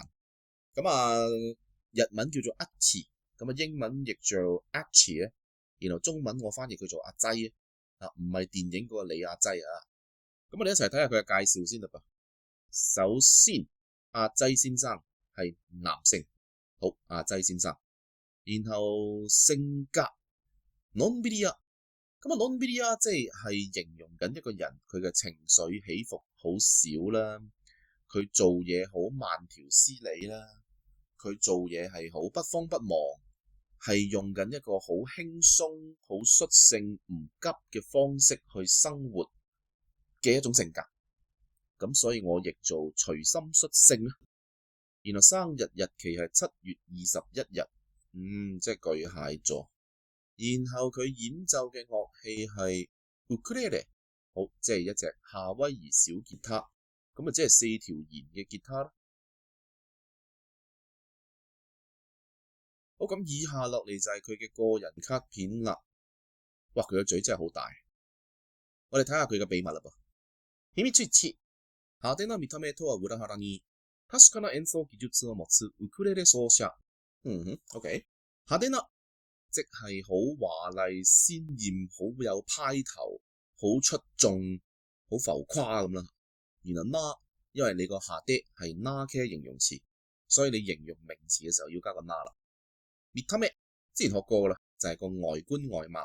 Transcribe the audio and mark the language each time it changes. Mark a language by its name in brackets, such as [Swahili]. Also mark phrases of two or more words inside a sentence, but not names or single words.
[Cantonese] 咁啊，日文叫做一詞，咁啊英文譯做 Achi 咧，然後中文我翻譯佢做阿擠啊，唔係電影嗰個李亞擠啊。咁我哋一齊睇下佢嘅介紹先啦噃。首先，阿擠先生係男性，好，阿擠先生。然後性格のんびり屋，咁啊のんびり屋即係形容緊一個人佢嘅情緒起伏好少啦，佢做嘢好慢條斯理啦，佢做嘢係好不慌不忙，係用緊一個好輕鬆、好率性、唔急嘅方式去生活嘅一種性格。咁所以我譯做隨心率性啦。然後生日日期係7月21日。即係巨蟹座。然後佢演奏嘅樂器係ウクレレ，好，即係一隻夏威夷小吉他，咁啊即係4條弦嘅吉他啦。好，咁以下落嚟就係佢嘅個人卡片啦。哇，佢個嘴真係好大。我哋睇下佢嘅秘密啦噃。 [Japanese] 秘密1、派手な見た目とは裏腹に確かな演奏技術を持つウクレレ奏者。OK， 派手な [Cantonese] 即係好華麗、鮮豔、好有派頭、好出眾、好浮誇咁啦。然後な，因為你個下啲係な嘅形容詞，所以你形容名詞嘅時候要加個な啦。見た目之前學過噶啦，就係個外觀外貌。